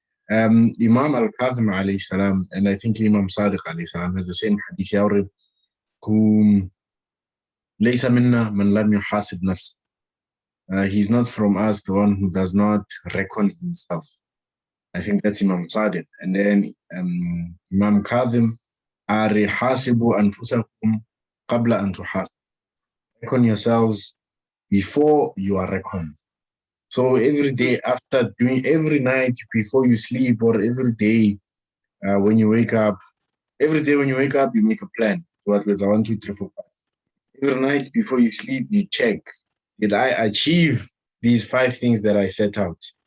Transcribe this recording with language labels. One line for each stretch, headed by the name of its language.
English: Imam al-Kadhim alayhi salam, and I think Imam Sadiq alayhi salam has the same hadith
Arabic: يورب ليس منا من لم يحاسب نفسه.
English: He's not from us the one who does not reckon himself. I think that's Imam Sadiq. And then Imam Kadhim,
Arabic: حاسبوا أنفسكم قبل أن تحاسبوا.
English: Reckon yourselves before you are reckoned. So every day after doing, every night before you sleep, or every day when you wake up, every day when you wake up, you make a plan. What was 1, 2, 3, 4, 5. Every night before you sleep, you check, did I achieve these 5 things that I set out?